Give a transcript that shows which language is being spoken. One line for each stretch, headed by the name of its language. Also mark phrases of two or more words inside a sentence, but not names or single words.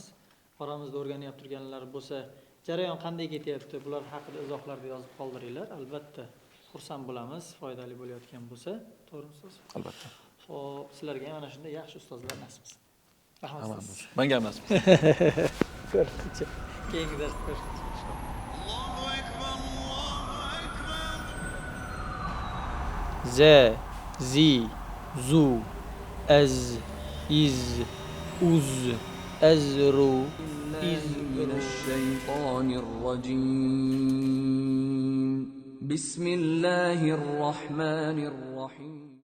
Uzbek: Oramizda o'rganib turganlar bo'lsa, jarayon qanday ketyapti, bular haqida izohlarda yozib qoldiringlar. Albatta, xursand bo'lamiz, foydali bo'layotgan bo'lsa. To'g'rimi ustoz? Albatta. Xo'p, sizlarga ham ana shunday yaxshi ustozlar nasib etsin. Rahmat. Menga ham nasib. Keyingi darsda ko'rishamiz. Z, zi, zu, az, iz, uz, azru,
Arabic: من الشيطان الرجيم بسم الله الرحمن الرحيم